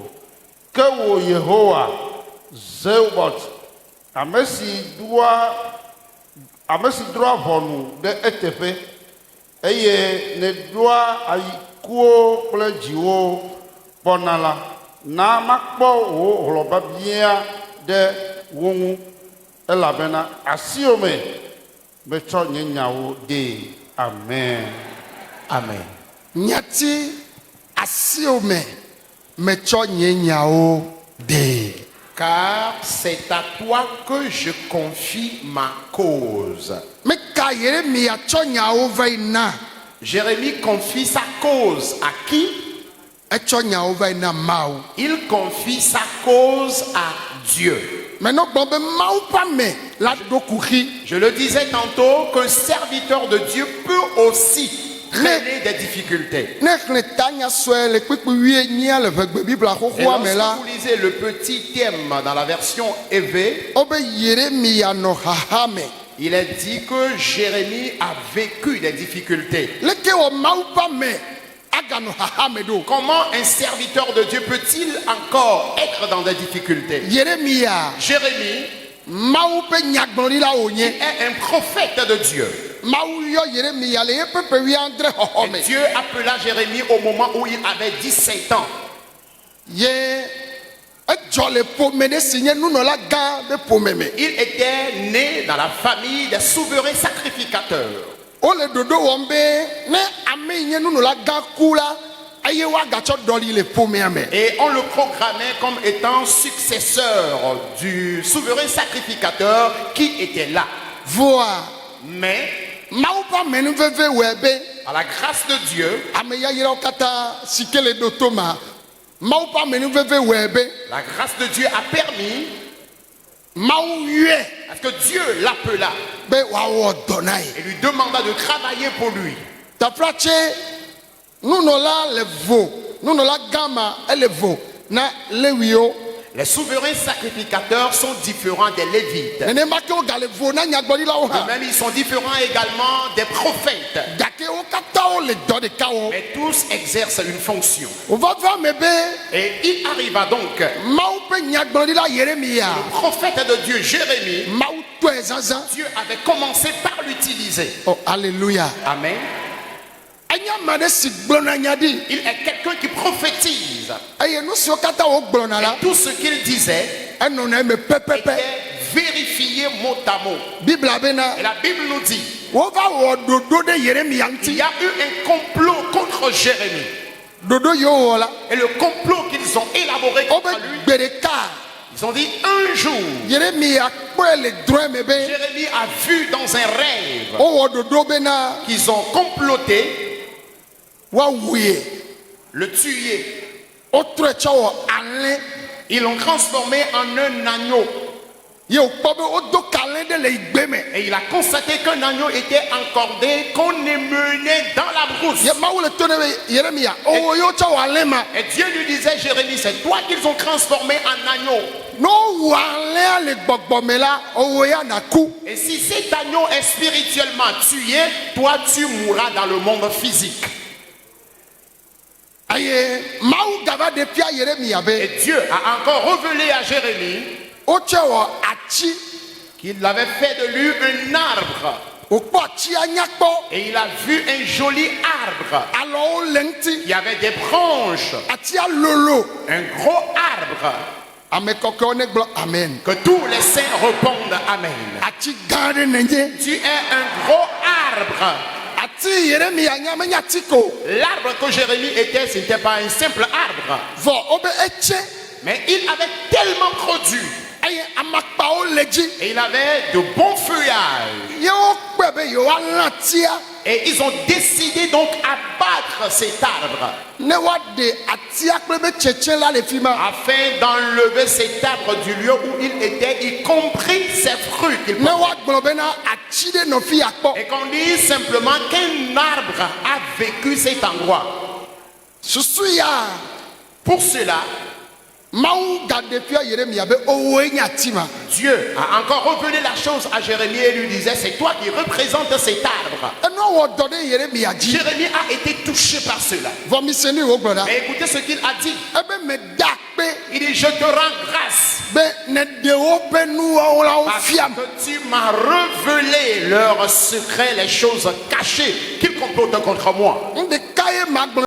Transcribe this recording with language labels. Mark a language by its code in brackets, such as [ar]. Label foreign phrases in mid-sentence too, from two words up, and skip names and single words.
[ee] Ke wo Yehowa Zeubot ame si drɔa ʋɔnu ɖe eteƒe eye ne ɖoa ayikuwo kple dziwo kpɔna la na makpɔ wò hlɔ̃babia ɖe wo ŋu elabena asiwome metsɔ nye nyawo de. Amen. Amen. Nyati asiome metsɔ nye nyawo de. [fr] Car c'est à toi que je confie ma cause. [ee] Meka Yeremia tsɔ nyawo va yi na. [fr] Jérémie confie sa cause à qui? [ee] Etsɔ nyawo va yi na Mawu. [fr] Il confie sa cause à Dieu. [ee] Maintenant gbɔ be Mawu ƒe ame la ɖo kuxi. [fr] Je le disais tantôt qu'un serviteur de Dieu peut aussi traîner des difficultés. [ee] Ne xlẽ tanya sue le kpekpe 8 le vegbe Biblia [fr] Et [ee] xoxoa me la. [fr] lorsque vous lisez le petit thème dans la version EV, [ee] Obe Yeremia nɔ haha me. [fr] il est dit que Jérémie a vécu des difficultés. [ee] Leke wɔ Mawu ƒe ame aganɔ haha me ɖo. [fr] Comment un serviteur de Dieu peut-il encore être dans des difficultés? [ee] Yeremia [fr] Jérémie [ee] Mawu ƒe nyagblɔɖila wònye. [fr] est un prophète de Dieu. [ee] Mawu yɔ Yeremia le yeƒe ƒe 9 xɔxɔ me. [fr] Et Dieu appela Jérémie au moment où il avait 17 ans. [ee] Ye edzɔ le ƒome ɖe si nye nunɔla gã ɖe ƒome me. [fr] Il était né dans la famille des souverains sacrificateurs. [ee] Wole ɖoɖo wɔm be ne ame yi nye nunɔla gã ku la eye woagatsɔ ɖɔli le ƒomea me. [fr] Et on le programmait comme étant successeur du souverain sacrificateur qui était là. [ee] Voa [fr] Mais [ee] Mawu ƒe amenuveve wɔe be [fr] à la grâce de Dieu, [ee] ame yayrawo katã si ke le ɖo to ma Mawu ƒe amenuveve wɔe be [fr] la grâce de Dieu a permis [ee] Mawu yɔe [fr] parce que Dieu l'appela [ee] be wòawɔ dɔ na ye. [fr] et lui demanda de travailler pour lui. [ee] Teƒea tse nunɔla le vo nunɔla gã ma ele vo na Lewiwo. [fr] Les souverains sacrificateurs sont différents des Lévites. [ee] Nenema ke wogale vo na nyagblɔɖilawo [fr] De [ee] hã. [fr] même, ils sont différents également des prophètes. [ee] Gake wo katã wo le dɔ ɖeka wɔm. [fr] Mais tous exercent une fonction. [ee] Wova va me be [fr] Et il arriva donc, [ee] Mawu ƒe nyagblɔɖila Yeremia. [fr] prophète de Dieu Jérémie, [ee] Mawu tɔe zazã. [fr] Dieu avait commencé par l'utiliser. Oh alléluia. Amen. [ee] Enye ame ɖe si gblɔna nya ɖi. [fr] Il est quelqu'un qui prophétise. [ee] Eye nu siwo katã wogblɔna la [fr] Tout ce qu'il disait [ee] enɔna eme pɛpɛpɛ. [fr] était vérifié mot à mot. [ee] Biblia bena [fr] Et la Bible nous dit, [ee] wova wɔ ɖoɖo ɖe Yeremia [fr] il [ee] ŋuti. [fr] y a eu un complot contre Jérémie. [ee] Ɖoɖo yiwo wɔ la [fr] Et le complot qu'ils ont élaboré [ee] wobe [fr] contre lui, [ee] gbe ɖeka [fr] ils ont dit un jour, [ee] Yeremia kpɔe le drɔ̃e me be [fr] Jérémie a vu dans un rêve [ee] wowɔ ɖoɖo bena [fr] qu'ils ont comploté [ee] woawui. [fr] le tuer. [ee] Wotrɔe tsɔ wɔ alẽ. [fr] Ils l'ont transformé en un agneau. [ee] Ye wòkpɔ be wodo kalẽ ɖe le igbe me. [fr] Et il a constaté qu'un agneau était encordé, qu'on emmenait dans la brousse. [ee] Ye Mawu le to ne be Yeremia owó yewo tsɔ wɔ alẽ ma. [fr] Et Dieu lui disait, Jérémie, c'est toi qu'ils ont transformé en agneau. [ee] No alẽa le gbɔgbɔ me la owó ya naku. [fr] Et si cet agneau est spirituellement tué, toi tu mourras dans le monde physique. [ee] Eye Mawu gava ɖe fia Yeremia be [fr] Et Dieu a encore révélé à Jérémie [ee] wotsɔ wɔ atsi. [fr] qu'il avait fait de lui un arbre. [ee] Wòkpɔ atsia nyakpɔ. [fr] Et il a vu un joli arbre. [ee] Alɔwo le ŋuti. [fr] Il y avait des branches, [ee] Atsia lolo. [fr] un gros arbre. Amen. Que tous les saints répondent Amen. [ee] Ati gã aɖe nenye. [fr] Tu es un gros arbre. [ee] Ati Yeremia nya menye ati ko. [fr] L'arbre que Jérémie était, ce n'était pas un simple arbre. [ee] Vɔ wobe etse. [fr] Mais il avait tellement produit. [ee] Eye amakpawo le dzi. [fr] Et il avait de bons feuillages. [ee] Ye wokpɔe be yewoalã tia. [fr] Et ils ont décidé donc abattre cet arbre. [ee] Ne woaɖe atia kple be tsetse la le fi ma. [fr] Afin d'enlever cet arbre du lieu où il était, y compris ses fruits qu'il [ee] Ne [fr] portait. [ee] woagblɔ bena ati ɖe nɔ fi akpɔ. [fr] Et qu'on dise simplement qu'un arbre a vécu cet endroit. [ee] Susu ya. [fr] Pour cela, [ee] Mawu gaɖe fia Yeremia be owoe nye ati ma. [fr] Dieu a encore révélé la chose à Jérémie et lui disait, c'est toi qui représentes cet arbre. [ee] Enua wɔ dɔ ɖe Yeremia dzi. [fr] Jérémie a été touché par cela. [ee] Vɔ miseni wo gblɔ ɖa. [fr] Mais écoutez ce qu'il a dit. [ee] Ebe meda akpe [fr] Il dit, je te rends grâce [ee] be ne ɖe woƒe nuwɔwɔ la wo [fr] parce [ee] fiam. [fr] que tu m'as révélé leurs secrets, les choses cachées qu'ils complotent contre moi. [ee] Ɖeka ye magblɔ.